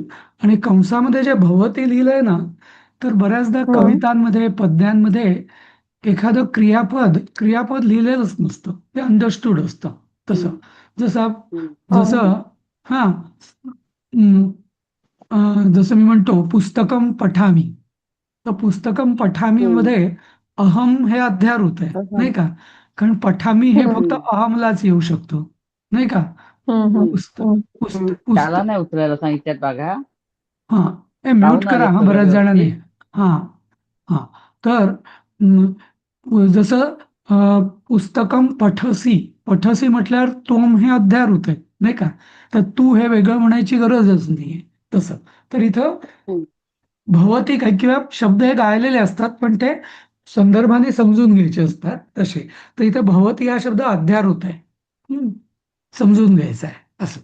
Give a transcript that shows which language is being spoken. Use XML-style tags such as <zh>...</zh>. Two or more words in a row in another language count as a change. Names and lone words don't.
<mr>आणि कंसामध्ये जे भवती लिहिलंय ना, तर बऱ्याचदा कवितांमध्ये, पद्यांमध्ये एखादं क्रियापद लिहिलेलंच नसतं, ते अंडरस्टूड असतं. तसं जसं जसं हा अं, जसं मी म्हणतो</mr> <sa>पुस्तकम पठामी,</sa> <mr>तर</mr> <sa>पुस्तकम पठामी</sa> <mr>मध्ये अहम हे अध्यारोत आहे, नाही का? कारण पठामी हे फक्त अहमलाच येऊ शकतो, नाही का? पुस्त पुस्त पुस्त त्याला नाही उचलायला सांगितल्यात बघा. हा, हे म्यूट पाहून करा. आलेत हा, सगळं बऱ्याच जणांनी. व्यवस्थित. हा हा तर जसं</mr> <sa>पुस्तकम पठसी,</sa> <mr>पठसी म्हटल्यावर तोम हे अध्यारोत आहे, नाही का? तर तू हे वेगळं म्हणायची गरजच नाहीये. तसं तर इथं भवती काही किंवा शब्द हे गायलेले असतात, पण ते संदर्भाने समजून घ्यायचे असतात तसे. तर इथं भवती हा शब्द अध्यारोत आहे, समजून घ्यायचा आहे असं.</mr>